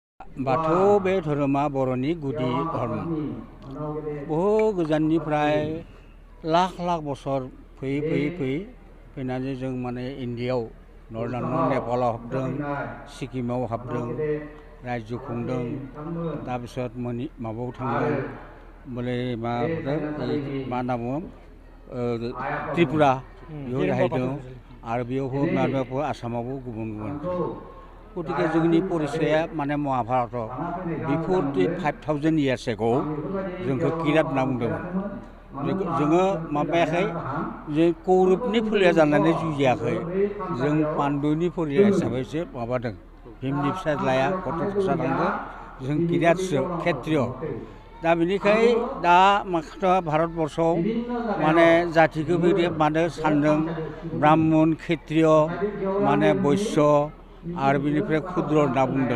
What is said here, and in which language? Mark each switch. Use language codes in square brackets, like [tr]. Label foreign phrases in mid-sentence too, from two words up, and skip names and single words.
[brx] बाथौ बे धोरोमा बर'नि गुदि धर्म बहु गोजाननिफ्राय लाख लाख बोसोर फैनानै जों माने इन्डियायाव नर्दार्न नेपालाव हाबदों, सिक्किमाव हाबदों, रायजो खुंदों। तारपिছত माबायाव थांदों बोले मा होनना बुङो त्रिपुरा बेयाव जाहैदों आरो बेयाव आसामावबो गुबुन गुबुन। गतिके जोंनि परिचया माने महाभारत बिफोर 5000 [en] years ago [brx] जोंखौ किरात होनना बुंदोंमोन। जोङो माबायाखै जों कौरबनि फोलेर जानानै जुजियाखै, जों पान्डुनि फोलेर हिसाबैसो माबादों। भीमनि फिसाज्लाया घटोत्कचा थांदों, जों किरातसो क्षेत्रिय। दा बेनिखाय दा माखासे भारतबर्षआव माने जातिखौ माने सानदों ब्राह्मण क्षेत्रिय माने वैश्य आरो बिनिफ्राय क्षुद्र होनना बुंदों।